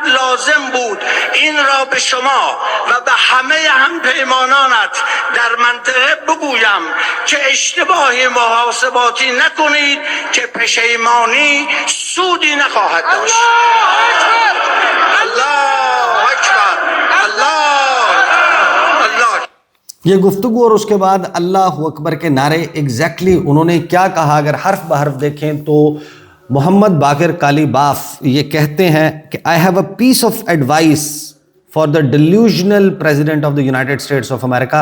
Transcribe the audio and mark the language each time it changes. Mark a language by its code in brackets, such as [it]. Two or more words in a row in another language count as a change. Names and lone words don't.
[fa] لازم بود این را به شما و به همه همپیمانانت در منطقه بگویم که اشتباهی محاسباتی نکنید که پشیمانی سودی نخواهد داشت. [ar] الله اکبر الله الله। [ur] یہ گفتگو اور اس کے بعد [ar] الله أكبر [ur] کے نعرے ایگزیکٹلی انہوں نے کیا کہا، اگر حرف بحرف دیکھیں تو محمد باقر قالیباف یہ کہتے ہیں کہ [en] I have a piece of advice for the delusional President of the United States of America.